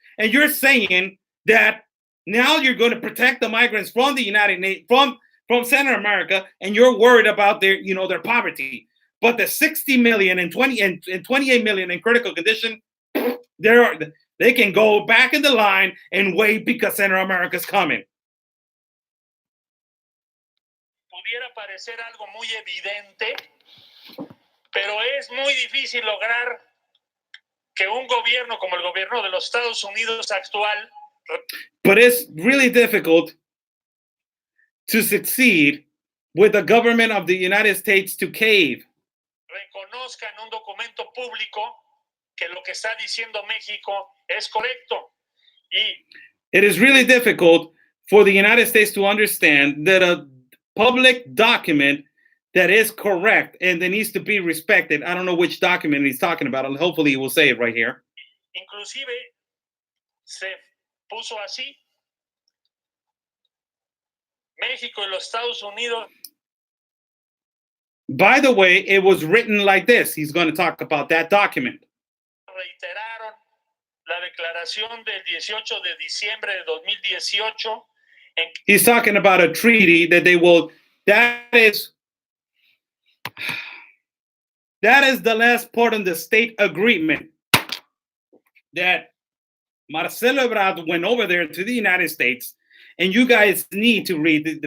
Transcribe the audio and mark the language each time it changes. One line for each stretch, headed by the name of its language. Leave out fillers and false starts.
English: And you're saying that now you're going to protect the migrants from the United Nations, from Central America, and you're worried about their poverty. But the 60 million and 28 million in critical condition, they can go back in the line and wait because Central America is coming.
Spanish: Pudiera parecer algo muy evidente, pero es muy difícil lograr que un gobierno como el gobierno de los Estados Unidos actual.
English: But it's really difficult to succeed with the government of the United States to cave.
Spanish: Reconozca en un documento público que lo que está diciendo México es correcto.
English: It is really difficult for the United States to understand that a public document that is correct and that needs to be respected. I don't know which document he's talking about. Hopefully he will say it right here.
Spanish: Inclusive se puso así. México y los Estados Unidos.
English: By the way, it was written like this. He's going to talk about that document.
Spanish: Reiteraron la declaración del 18 de diciembre de 2018.
English: He's talking about a treaty that they will. That is the last part of the state agreement that Marcelo Ebrard went over there to the United States, and you guys need to read.